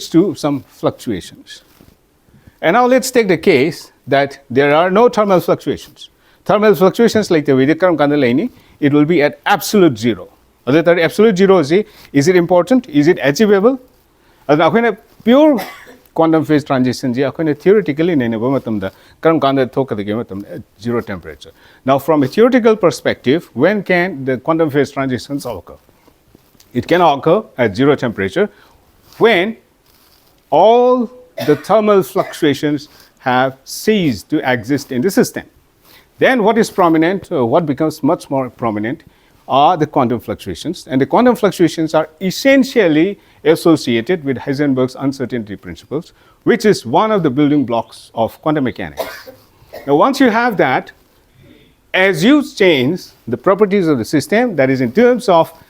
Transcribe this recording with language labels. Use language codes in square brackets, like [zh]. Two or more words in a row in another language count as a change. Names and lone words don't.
[en] to some fluctuations and now let's take the case that there are no thermal fluctuations like the Vedikaram Kandalaini it will be at absolute zero other absolute zero is it important is it achievable aduna pure quantum phase transition [mni] ji akhoina [en] theoretically neneba [mni] matamda karam kanda thokadage matam [en] zero temperature now from a theoretical perspective when can the quantum phase transitions occur it can occur at zero temperature when all the thermal fluctuations have ceased to exist in the system then what is prominent what becomes much more prominent are the quantum fluctuations and the quantum fluctuations are essentially associated with Heisenberg's uncertainty principles which is one of the building blocks of quantum mechanics now once you have that as you change the properties of the system that is in terms of